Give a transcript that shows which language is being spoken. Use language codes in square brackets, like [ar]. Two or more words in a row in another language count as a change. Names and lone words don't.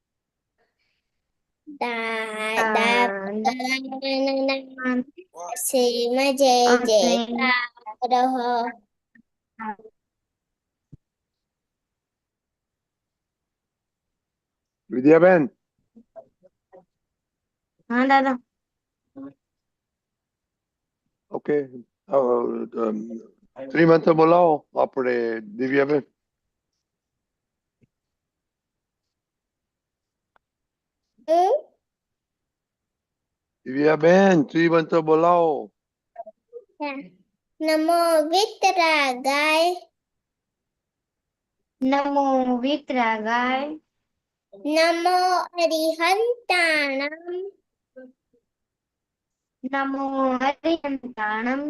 [gu] દાદા ભગવાનના અસીમ જય જયકાર હો। विद्याबेन, [hi] हाँ दादा। [gu] ઓકે, શ્રીમંત બોલાવો આપણે દિવ્યાબેન. हम्म? દિવ્યાબેન, શ્રીમંત બોલાવો. [pra] नमो वितरागाय नमो वितरागाय नमो अरिहंताणम नमो हरिहंताणम